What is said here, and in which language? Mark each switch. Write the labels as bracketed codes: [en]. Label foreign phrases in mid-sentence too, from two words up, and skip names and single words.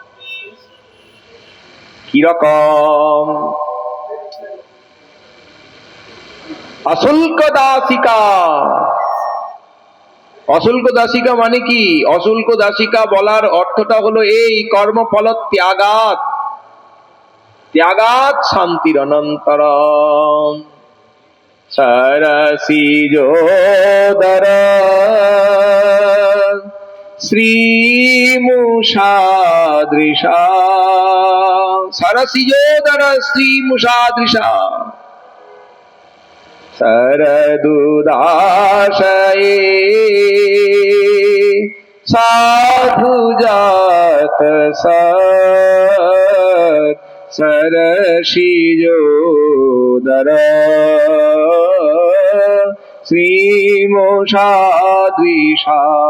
[bn] কিরকম? অশুল্ক দাসিকা। অশুল্ক দাসিকা মানে কি? অশুল্ক দাসিকা বলার অর্থটা হলো এই, [sa] কর্মফল ত্যাগাৎ, ত্যাগাৎ শান্তির অনন্তরম। सरसिजोदर श्रीमुषादृशा, सरसिजोदर श्रीमुषादृशा, शरदुदाशये साधुजात सत् सरसिजोदर श्रीमुषाद्विषा।